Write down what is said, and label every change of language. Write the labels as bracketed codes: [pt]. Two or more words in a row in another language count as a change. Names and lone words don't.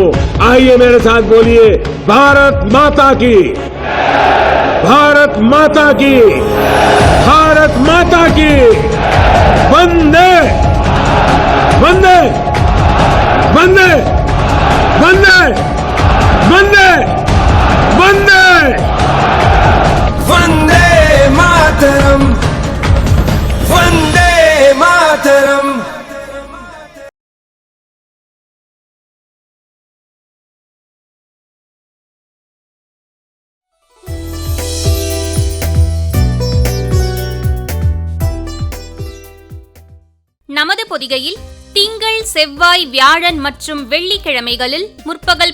[hi] आइए मेरे साथ बोलिए, भारत माता की, भारत माता की, भारत माता की, वंदे वंदे वंदे वंदे वंदे वंदे वंदे मातरम, वंदे मातरम। [ta] நமது பொதிகையில் திங்கள், செவ்வாய், வியாழன் மற்றும் வெள்ளிக்கிழமைகளில் முற்பகல்